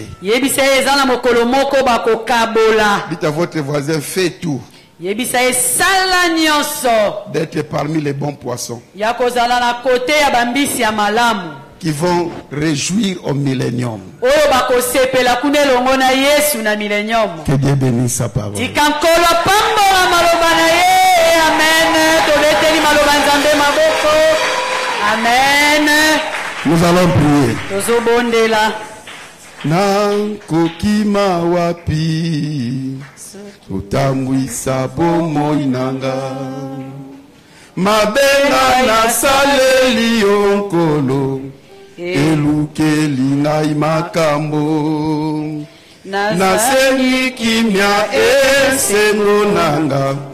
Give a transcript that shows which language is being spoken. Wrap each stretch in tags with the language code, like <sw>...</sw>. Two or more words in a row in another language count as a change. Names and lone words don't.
<fr>Dites à votre voisin fais tout d'être parmi les bons poissons qui vont réjouir au millénium. Que Dieu bénisse sa parole. Amen. Nous allons prier.</fr> <ln>Nankokima wapi utambwisa bomoi nanga mabenga na saleli onkolo elukeli ngai makambo nasengi kimia esengo nanga</ln>